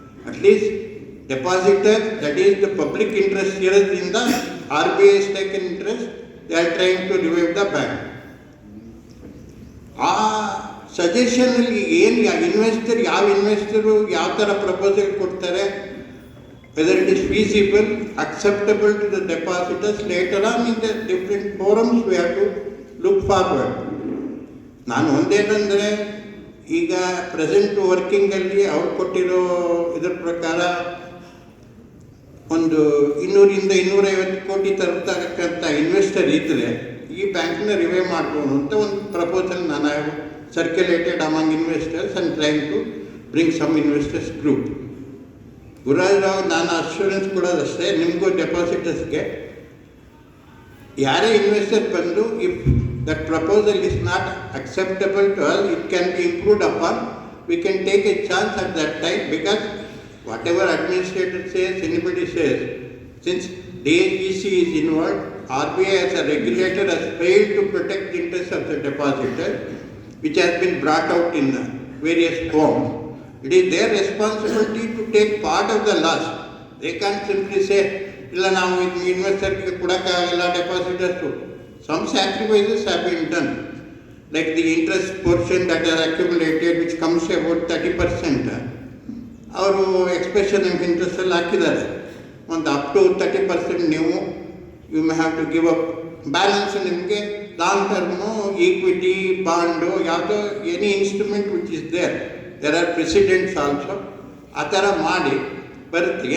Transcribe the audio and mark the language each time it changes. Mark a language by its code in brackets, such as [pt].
[en] at least depositor that is the public interest [kn] ಇರೋದ್ರಿಂದ [en] RBI is taken interest, they are trying to revive the bank. [kn] ಆ ಸಜೆಷನಲ್ಲಿ ಏನು investor ಯಾವ investor ಯಾವ ಥರ proposal ಕೊಡ್ತಾರೆ, [en] Whether it is feasible, acceptable to the depositors later on in the different forums we have to look forward. [kn] ನಾನು ಒಂದೇನೆಂದರೆ ಈಗ present ವರ್ಕಿಂಗಲ್ಲಿ ಅವ್ರು ಕೊಟ್ಟಿರೋ ಇದರ ಪ್ರಕಾರ ಒಂದು 200-250 ಕೋಟಿ ತರತಕ್ಕಂಥ ಇನ್ವೆಸ್ಟರ್ ಇದ್ದರೆ ಈ ಬ್ಯಾಂಕ್ನ ರಿವೈವ್ ಮಾಡ್ಬೋದು ಅಂತ ಒಂದು ಪ್ರಪೋಸಲ್ ನಾನು [en] Circulated among investors and trying to bring some investors group. Gururaj [kn] ನಾನು ಅಶ್ಯೂರೆನ್ಸ್ ಕೊಡೋದಷ್ಟೇ ನಿಮಗೂ ಡೆಪಾಸಿಟರ್ಸ್ಗೆ, ಯಾರೇ ಇನ್ವೆಸ್ಟರ್ ಬಂದು [en] If that proposal is not acceptable to us, it can be improved upon, we can take a chance at that time. Because whatever administrator says, anybody says, since DAGC is involved, RBI as a regulator has failed to protect the interests of the depositor, which has been brought out in various forms. It is their responsibility to take part of the loss. They can't simply say, [kn] illa ನಾವು ಇನ್ವೆಸ್ಟರ್ಗೆ ಕೊಡೋಕ್ಕಾಗಲ್ಲ ಡೆಪಾಸಿಟರ್ಸು. [en] Some sacrifices have been done, like the interest portion that has accumulated, which comes to about 30%. [kn] ಅವರು expression of ಇಂಟ್ರೆಸ್ಟಲ್ಲಿ ಹಾಕಿದ್ದಾರೆ, ಒಂದು up to 30% ನೀವು [en] You may have to give up. [kn] Balance ನಿಮಗೆ long term equity bond ಯಾವುದೋ [en] any instrument which is there are precedents also, [kn] ಆ ಥರ ಮಾಡಿ ಬರುತ್ತೆ.